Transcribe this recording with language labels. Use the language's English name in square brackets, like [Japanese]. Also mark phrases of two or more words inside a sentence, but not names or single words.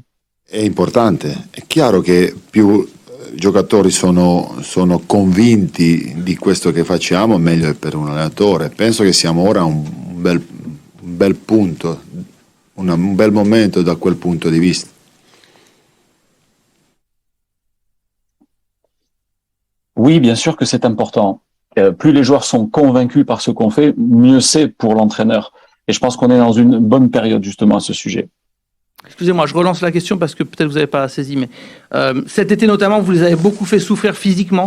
[Italian] È importante. È chiaro che più giocatori sono convinti di questo che facciamo, meglio è per un allenatore. Penso che siamo ora a un bel punto, un bel momento da quel punto di vista. [French] Oui, bien sûr que c'est important. Plus les joueurs sont convaincus par ce qu'on fait, mieux c'est pour l'entraîneur. Et je pense qu'on est dans une bonne période justement à ce sujet. Excusez-moi, je relance la question parce que peut-être vous n'avez pas saisi, mais cet été notamment, vous les avez beaucoup fait souffrir physiquement.